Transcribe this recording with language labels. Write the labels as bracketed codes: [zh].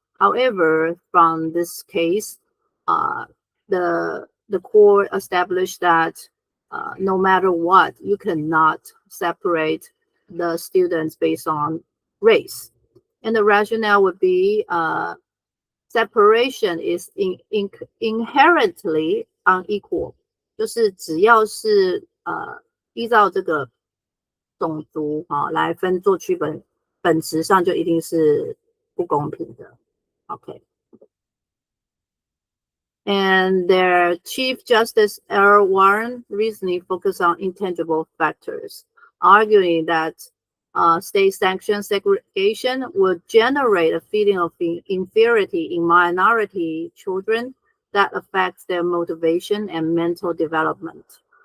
[en] However, from this case, the court established that no matter what, you cannot separate the students based on race. And the rationale would be separation is inherently unequal. [zh] 就是只要是依照这个种族来做区分，本质上就一定是不公平的。 [en] Okay. And their Chief Justice Earl Warren recently focused on intangible factors, arguing that state-sanctioned segregation would generate a feeling of inferiority in minority children that affects their motivation and mental development.